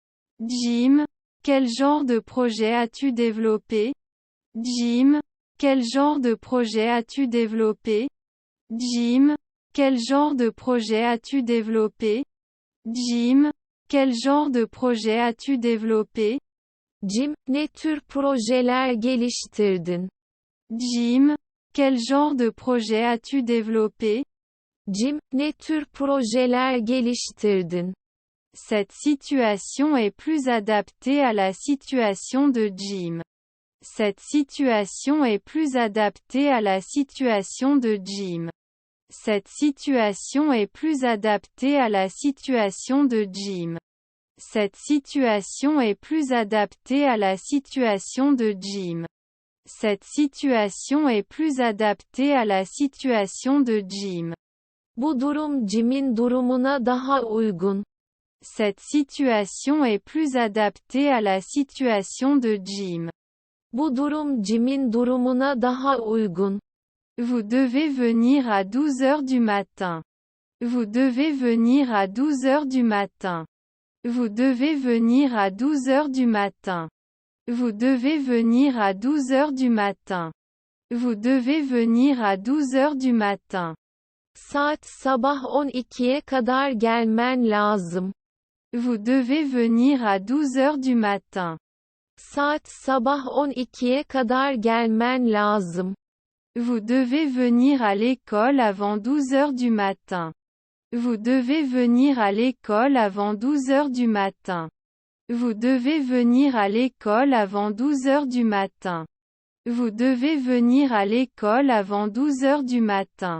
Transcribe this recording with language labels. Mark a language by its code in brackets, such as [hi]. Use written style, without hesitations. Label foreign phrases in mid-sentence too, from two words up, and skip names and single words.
[fr] Jim, quel genre de projet as-tu développé? Jim, quel genre de projet as-tu développé? Jim, quel genre de projet as-tu développé? Jim, quel genre de projet as-tu développé? [tr] Jim, ne tür projeler geliştirdin? [fr] Jim, quel genre de projet as-tu développé? [tr] Jim, ne tür projeler geliştirdin? [fr] Cette situation est plus adaptée à la situation de Jim. Cette situation est plus adaptée à la situation de Jim. Cette situation est plus adaptée à la situation de Jim. Cette situation est plus adaptée à la situation de Jim. Cette situation est plus adaptée à la situation de Jim. [tr] Bu durum Jim'in durumuna daha uygun. [fr] Cette situation est plus adaptée à la situation de Jim. [tr] Bu durum Jim'in durumuna daha uygun. [fr] Vous devez venir à 12 heures du matin. Vous devez venir à 12 heures du matin. Vous devez venir à 12 heures du matin. Vous devez venir à 12 heures du matin. Vous devez venir à 12 heures du matin. [tr] Saat sabah 12'ye kadar gelmen lazım. [fr] Vous devez venir à 12 heures du matin. [tr] Saat sabah 12'ye kadar gelmen lazım. [fr] Vous devez venir à l'école avant 12 heures du matin. Vous devez venir à l'école avant 12 heures du matin. Vous devez venir à l'école avant 12 heures du matin. Vous devez venir à l'école avant 12 heures du matin.